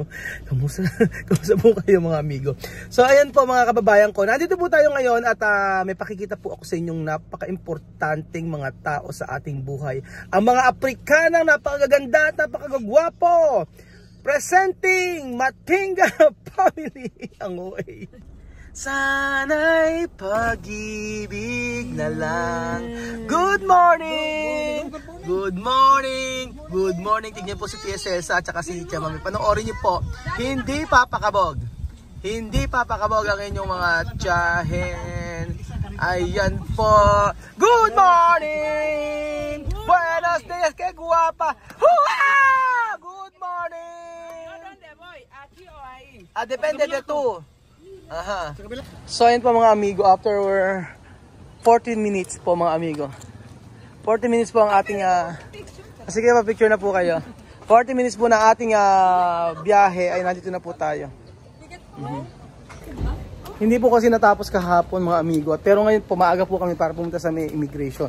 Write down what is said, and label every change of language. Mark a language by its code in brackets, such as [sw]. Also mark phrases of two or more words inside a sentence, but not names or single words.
[tl] Kamusta po kayo, mga amigo? So ayan po, mga kababayan ko, nandito po tayo ngayon at may pakikita po ako sa inyong napaka-importanting mga tao sa ating buhay. Ang mga Afrikanang napakaganda at napakagwapo. Presenting Matinga Family ang OA. Sana'y pag-ibig na lang. [en] Good morning! Good morning! Good morning! [tl] Tignan po si Tia Celsa at saka si Tia Mami. Panoorin niyo po. Hindi papakabog. Hindi papakabog ang inyong mga tiyahin. Ayan po. [en] Good morning! [es] Buenos dias, que guapa! Hua! [en] Good morning! [es] Depende de tu. Aha. [tl] So ayun po, mga amigo, after 14 minutes po, mga amigo. 40 minutes po ang ating sige, pa-picture na po kayo. 40 minutes po na ating biyahe ay nandito na po tayo. Hindi po kasi natapos kahapon, mga amigo, pero ngayon po maaga po kami para pumunta sa may immigration.